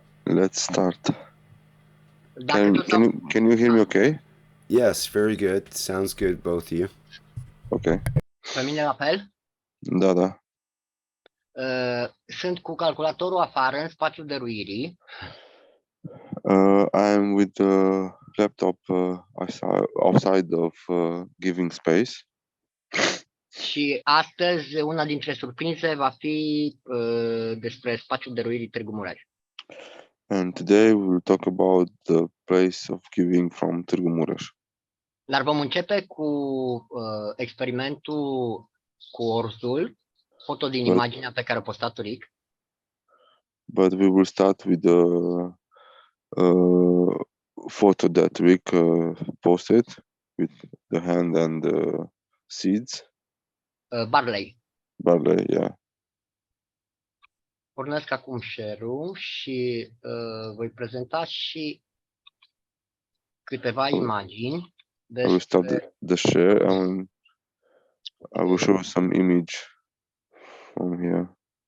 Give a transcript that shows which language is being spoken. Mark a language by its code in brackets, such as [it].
[en] Let's start. [ro] Dacă [en] Can you hear me okay? Yes, very good. Sounds good, both of you. Ok. [ro] Pe mine la fel. Da. Sunt cu calculatorul afară, în spațiul dăruirii. [en] I'm with the laptop outside of giving space. [ro] Și astăzi una dintre surprize va fi despre spațiul dăruirii Târgu Mureș. [en] And today we will talk about the place of giving from Târgu Mureș. [ro] Dar vom începe cu experimentul cu orsul, foto din imaginea pe care a postat-o Rick. [en] But we will start with the photo that Rick posted with the hand and the seeds. Barley, yeah. [ro] pornesc acum share-ul și voi prezenta și câteva imagini [en] I will start the share and I will show some image from here.